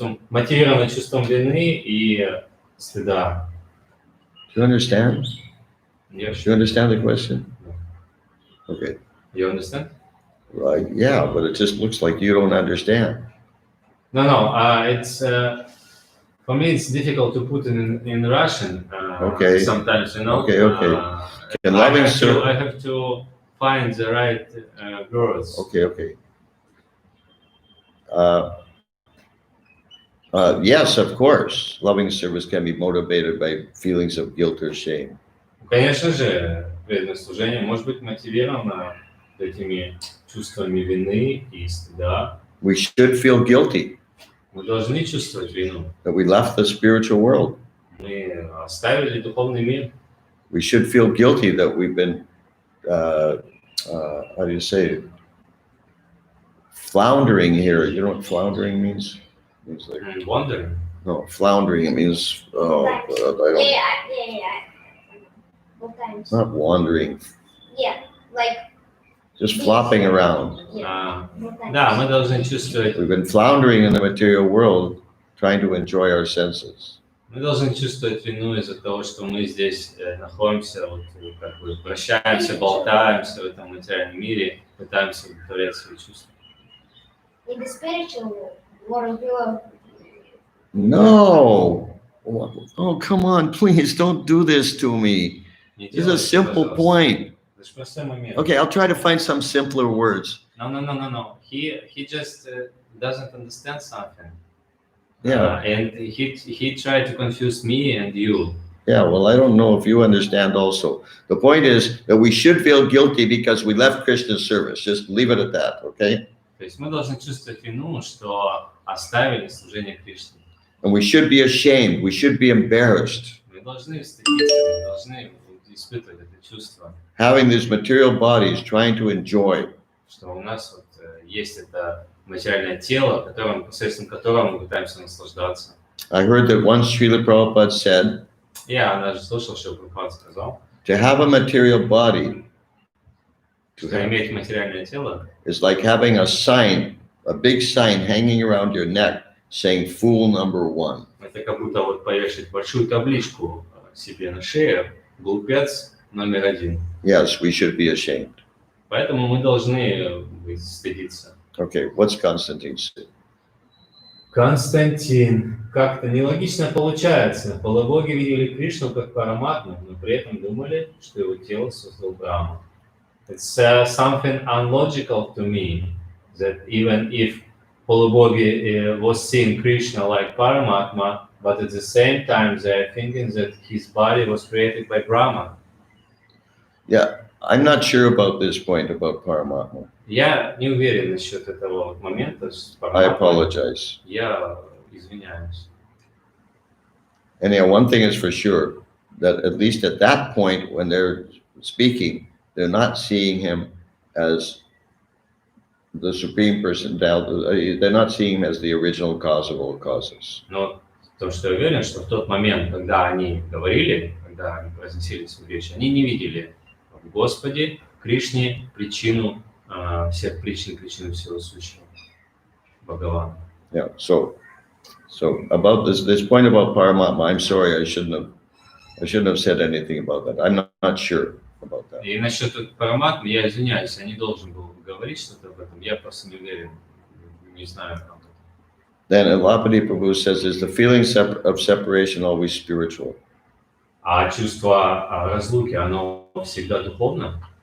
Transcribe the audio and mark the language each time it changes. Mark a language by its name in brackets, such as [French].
[Russian] Мотивировано чувством вины и стыда. [English] Do you understand? Yes. Do you understand the question? Okay. You understand? Right, yeah, but it just looks like you don't understand. No, it's for me it's difficult to put in Russian. Okay. Sometimes, you know. Okay. Can I loving I have to find the right words. Okay. Yes, of course, loving service can be motivated by feelings of guilt or shame. [Russian] Конечно же, преданное служение может быть мотивировано этими чувствами вины и стыда. [English] We should feel guilty [Russian] Мы должны чувствовать вину. [English] that we left the spiritual world. [Russian] Мы оставили духовный мир. [English] We should feel guilty that we've been, how do you say it? Floundering here. You know what floundering means? It means like, And wondering. no, floundering, it means, oh, God, I don't, Yeah. Both times. not wandering, Yeah, like. just flopping around. Yeah. Both times. [Russian] Да, мы должны чувствовать. [English] We've been floundering in the material world, trying to enjoy our senses. [Russian] Мы должны чувствовать вину из-за того, что мы здесь находимся, вот, как бы вращаемся, болтаемся в этом материальном мире, пытаемся удовлетворять свои чувства. [English] In the spiritual world, we are. No. Oh, come on, please don't do this to me. [Russian] Не [English] This is a [Russian] делайте, [English] simple [Russian] пожалуйста. [English] point. [Russian] Это ж простой момент. [English] Okay, I'll try to find some simpler words. No. He just doesn't understand something. Yeah. And he tried to confuse me and you. Yeah, well, I don't know if you understand also. The point is that we should feel guilty because we left Krishna's service. Just leave it at that, okay? [Russian] То есть мы должны чувствовать вину, что оставили служение Кришне. [English] And we should be ashamed. We should be embarrassed. [Russian] Мы должны стыдиться, мы должны испытывать это чувство, [English] Having these material bodies, trying to enjoy. [Russian] что у нас вот есть это материальное тело, посредством которого мы пытаемся наслаждаться. [English] I heard that once Srila Prabhupada said, [Russian] Я даже слышал, что Прабхупад сказал, [English] to have a material body [Russian] что иметь материальное тело [English] is like having a sign, a big sign hanging around your neck saying fool number one. [Russian] это как будто вот повешать большую табличку себе на шею, глупец номер 1. [English] Yes, we should be ashamed. [Russian] Поэтому мы должны стыдиться. [English] Okay, what's Constantine say? [Russian] Константин. Как-то нелогично получается. Полубоги видели Кришну как параматму, но при этом думали, что его тело создал Брахма. [English] It's something unlogical to me that even if Polubogi was seeing Krishna like Paramatma, but at the same time they are thinking that his body was created by Brahma. Yeah, I'm not sure about this point about Paramatma. [Russian] Я не уверен насчет этого момента с [English] I apologize. [Russian] Я извиняюсь. [English] Anyhow, one thing is for sure, that at least at that point when they're speaking, they're not seeing him as the Supreme Personality, they're not seeing him as the original cause of all causes. [Russian] Но то, что я уверен, что в тот момент, когда они говорили, когда они произносили свою речь, они не видели в Господе, Кришне, причину всех причин, причину всего сущего. Бхагавана. [English] Yeah, so about this point about Paramatma, I'm sorry, I shouldn't have said anything about that. I'm not sure about that. [Russian] И насчет Параматмы, я извиняюсь, я не должен был говорить что-то об этом, я просто не уверен, не знаю об этом. [English] Then Alapati Prabhu says, is the feeling of separation always spiritual? [Russian] А чувство разлуки, оно всегда духовно?